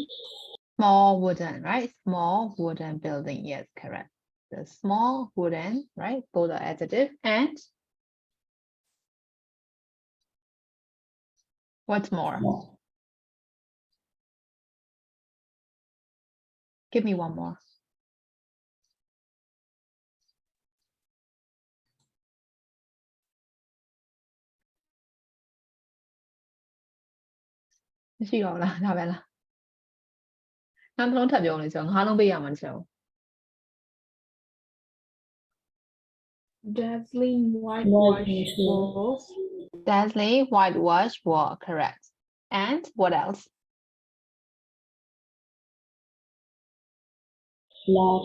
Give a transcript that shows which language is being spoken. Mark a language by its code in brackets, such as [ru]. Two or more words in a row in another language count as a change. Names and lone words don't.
[en] Small wooden, right? Small wooden building. Yes, correct. The small wooden, right? Both are adjective. And what's more? Small. Give me one more. [my] မရှိတော့ဘူးလားဒါပဲလားနောက်တစ်လုံးထပ်ပြောလို့ဆိုတော့ငါးလုံးပေးရမှာတစ်ချက် [en] Dazzling whitewash Whitewash walls. Dazzling whitewash wall, correct. And what else? Large